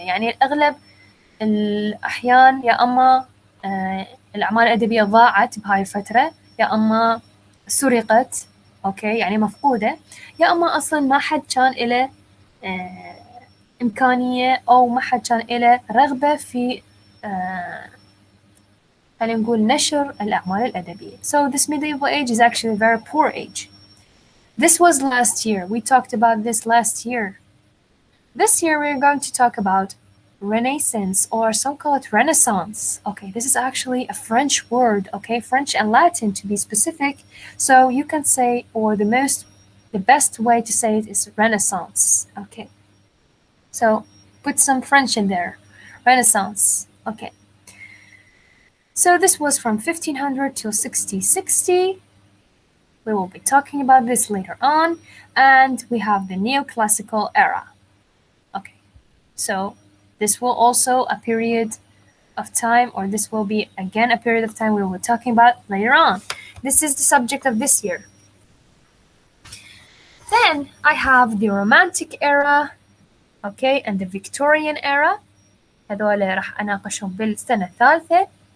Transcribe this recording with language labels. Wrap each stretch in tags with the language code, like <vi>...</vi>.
<ar>يعني الأغلب الأحيان يا أما الأعمال الأدبية ضاعت بهاي الفترة، يا أما سرقت، أوكي، يعني مفقودة، يا أما أصلاً ما حد كان إله إمكانية أو ما حد كان إله رغبة في خلينا نقول نشر الأعمال الأدبية.</ar> <en>So this medieval age is actually a very poor age. This was last year. We talked about this last year. This year we're going to talk about Renaissance, or some call it Renaissance. Okay, this is actually a French word, okay, French and Latin to be specific. So you can say, or the best way to say it is Renaissance. Okay, so put some French in there. Renaissance. Okay. So this was from 1500 till 1660. We will be talking about this later on. And we have the neoclassical era. Okay, so this will also a period of time, or this will be again a period of time we will be talking about later on. This is the subject of this year. Then I have the Romantic era, okay, and the Victorian era.</en> <ar>هذول راح أناقشهم بالسنة الثالثة.</ar>